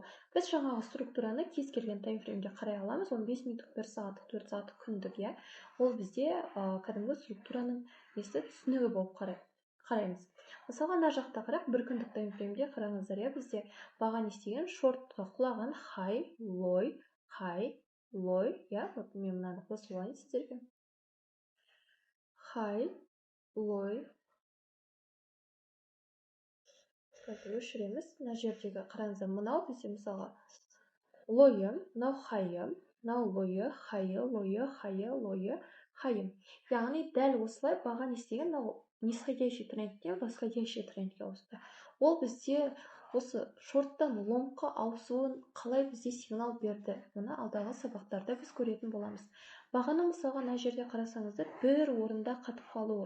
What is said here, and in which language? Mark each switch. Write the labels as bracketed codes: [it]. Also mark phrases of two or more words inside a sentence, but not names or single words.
[kk] Біз жаңағы структураны кез келген таймфреймде қарай аламыз. 15 минуттық, 1 сағаттық, 4 сағаттық, күндік, ол бізде кәдімгі структураның түсінігі болып қараймыз. Мысалға мына жақта қарап, бір күндік таймфреймде қараңыздар, бізде баға не істеген, шортқа құлаған [en] high, low, [kk] мен мынаны қосып алайын сіздерге. High, low. Өшіреміз. Мына жердегі қараңыздар, мынау бізде мысалға low, мынау high, мынау [en] low, high, low, high. [kk] Яғни дәл осылай баға не істеген, [ru] нисходящий трендтен восходящий трендке [kk] ауысты. Ол бізде осы шорттан лонгқа ауысуын қалай бізде сигнал берді, оны алдағы сабақтарда біз көретін боламыз. Бағаны мысалға мына жерде қарасаңыздар, бір орында қатып қалуы.